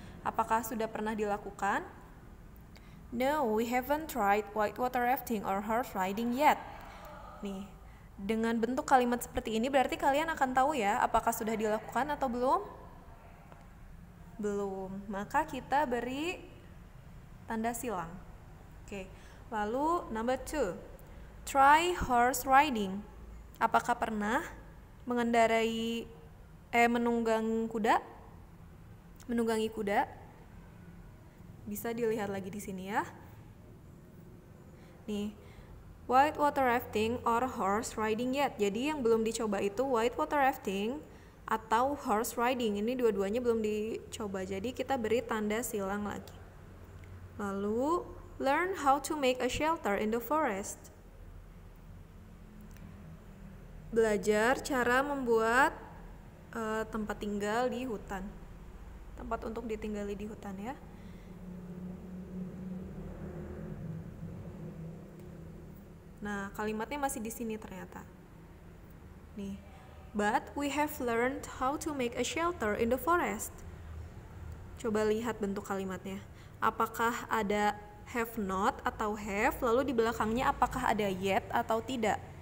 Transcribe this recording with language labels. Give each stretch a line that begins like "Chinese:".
Indonesian: Apakah sudah pernah dilakukan?
English: No, we haven't tried whitewater rafting or horse riding yet.
Indonesian: Nih, dengan bentuk kalimat seperti ini berarti kalian akan tahu ya apakah sudah dilakukan atau belum? Belum. Maka kita beri tanda silang. Oke. Lalu
English: number 2. Try horse riding.
Indonesian: Apakah pernah mengendarai menunggangi kuda? Bisa dilihat lagi di sini ya. Nih,
English: whitewater rafting or horse riding yet.
Indonesian: Jadi yang belum dicoba itu whitewater rafting atau horse riding. Ini dua-duanya belum dicoba. Jadi kita beri tanda silang lagi. Lalu
English: Learn how to make a shelter in the forest.
Indonesian: Belajar cara membuat tempat tinggal di hutan. Tempat untuk ditinggali di hutan ya. Nah, kalimatnya masih di sini ternyata. Nih,
English: but we have learned how to make a shelter in the forest.
Indonesian: Coba lihat bentuk kalimatnya. Apakah ada
English: have not
Indonesian: atau have, lalu di belakangnya apakah ada yet atau tidak?